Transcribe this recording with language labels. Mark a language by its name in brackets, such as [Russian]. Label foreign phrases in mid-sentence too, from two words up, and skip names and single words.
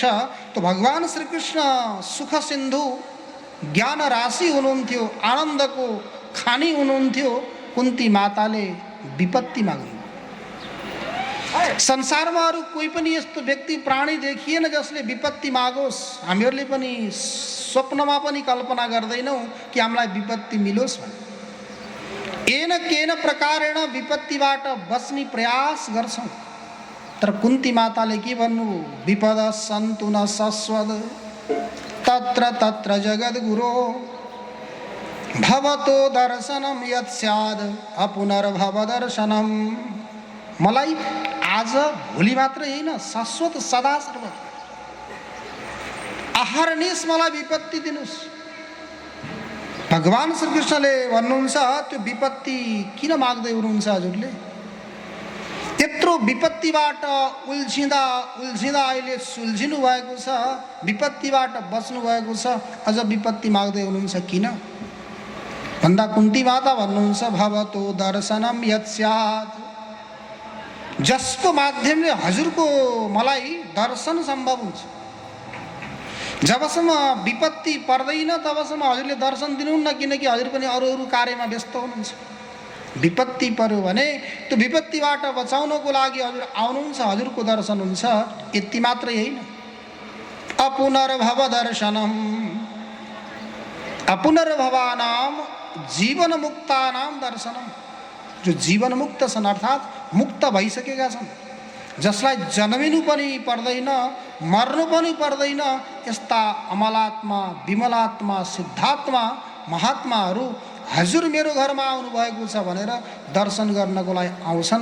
[Nepali] त भगवान श्रीकृष्ण सुख सिन्धु ज्ञान राशि हुनुहुन्थ्यो, आनन्दको खानी हुनुहुन्थ्यो। कुन्ती माताले विपत्ति माग्नु। संसारमा अरू कोही पनि यस्तो व्यक्ति प्राणी देखिएन जसले विपत्ति मागोस्। हामीहरूले पनि स्वप्नमा पनि कल्पना गर्दैनौँ कि हामीलाई विपत्ति मिलोस् भने। [Sanskrit] येन केन प्रकारेण [Nepali] विपत्तिबाट बच्ने प्रयास गर्छौँ। तर कुन्ती माताले के भन्नु? [Sanskrit] विपद सन्तु न शश्वत तत्र तत्र जगद्गुरो भवतो दर्शनम यत् स्याद अपुनर्भव दर्शनम। [Nepali] मलाई आज भोलि मात्र होइन, शाश्वत सदा सर्वदा अहर्निश मलाई विपत्ति दिनुस्। भगवान श्रीकृष्णले भन्नुहुन्छ त्यो विपत्ति किन माग्दै हुनुहुन्छ हजुरले? त्यत्रो विपत्तिबाट उल्झिँदा उल्झिँदा अहिले सुल्झिनु भएको छ, विपत्तिबाट बच्नु भएको छ, अझ विपत्ति माग्दै हुनुहुन्छ किन भन्दा कुन्ती माता भन्नुहुन्छ [Sanskrit] भवतो दर्शनम यत् स्यात्, [Nepali] जसको माध्यमले हजुरको मलाई दर्शन सम्भव हुन्छ। जबसम्म विपत्ति पर्दैन तबसम्म हजुरले दर्शन दिनुहुन्न, किनकि हजुर पनि अरू अरू कार्यमा व्यस्त हुनुहुन्छ। विपत्ति पर्यो भने त्यो विपत्तिबाट बचाउनको लागि हजुर आउनुहुन्छ, हजुरको दर्शन हुन्छ। यति मात्रै होइन, [Sanskrit] अपुनर्भव दर्शनम, अपुनर्भवानाम जीवन मुक्तानाम दर्शनम, [Nepali] जो जीवन मुक्त छन् अर्थात् मुक्त भइसकेका छन्, जसलाई जन्मिनु पनि पर्दैन मर्नु पनि पर्दैन, यस्ता अमलात्मा विमलात्मा सिद्धात्मा महात्माहरू हजुर मेरो घरमा आउनुभएको छ भनेर दर्शन गर्नको लागि आउँछन्।